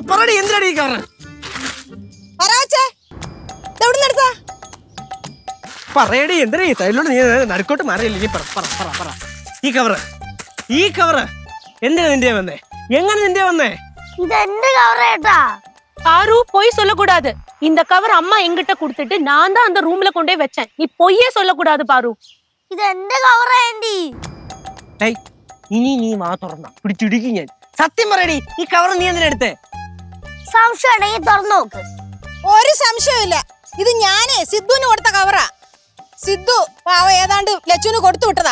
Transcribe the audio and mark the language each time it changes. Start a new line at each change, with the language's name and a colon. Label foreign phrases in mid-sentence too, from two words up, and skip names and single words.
Malayalam: പറയടി, എന്തിനാടി ഈ കവറ്? പറയടി, എന്തിനാ ഈ സൈഡിലോട്ട് നീ നടുക്കോട്ട് മാറിയില്ലേ? നീ പറ. ഈ കവറ് എന്തിനാ നിന്റെ വന്നേ? എങ്ങനെ നിന്റെ വന്നേ? ഇതെന്റെ കവറേട്ടാ.
Tamil: பாரு பொய் சொல்லக்கூடாது. இந்த கவர் அம்மா எங்கிட்ட கொடுத்துட்டு நான் தான் அந்த ரூம்ல கொண்டே வச்சேன். நீ பொய்யே சொல்லக்கூடாது பாரு.
Malayalam: ഇതെന്റെ കവറേണ്ടി. ഇനി നീ മാ തുറന്ന പിടിച്ചിടിക്കും ഞാൻ. സത്യം പറയടി, ഈ കവർ നീ എന്തിനാ എടുത്തേ? സംശയം ഉണ്ടെങ്കിൽ തുറന്നു നോക്ക്. ഒരു സംശയമില്ല, ഇത് ഞാനേ സിദ്ധുവിന് കൊടുത്ത കവറാ. സിദ്ധു ഏതാണ്ട് ലച്ചുവിന് കൊടുത്തു വിട്ടതാ.